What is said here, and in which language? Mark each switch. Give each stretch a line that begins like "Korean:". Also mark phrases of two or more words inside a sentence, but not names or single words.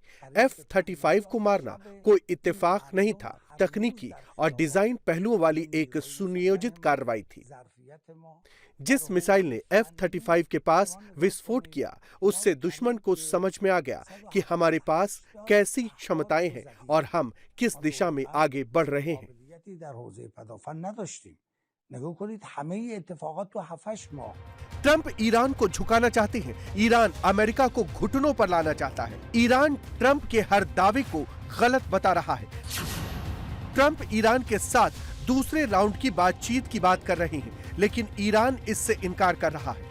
Hindi: F-35 को मारना कोई इत्तेफाक नहीं था, तकनीकी और डिजाइन पहलुओं वाली एक सुनियोजित कार्रवाई थी। जिस मिसाइल ने F-35 के पास विस्फोट किया, उससे दुश्मन को समझ में आ गया कि हमारे पास कैसी क्षमताएं हैं और हम किस दिशा में आगे बढ़ रहे हैं।
Persian: نگاه کنید همه اتفاقات تو 7-8 ماه
Hindi: ट्रंप ईरान को झुकाना चाहते हैं, ईरान अमेरिका को घुटनों पर लाना चाहता है. ईरान ट्रंप के हर दावे को गलत बता रहा है. ट्रंप ईरान के साथ दूसरे राउंड की बातचीत की बात कर रहे हैं, लेकिन ईरान इससे इनकार कर रहा है.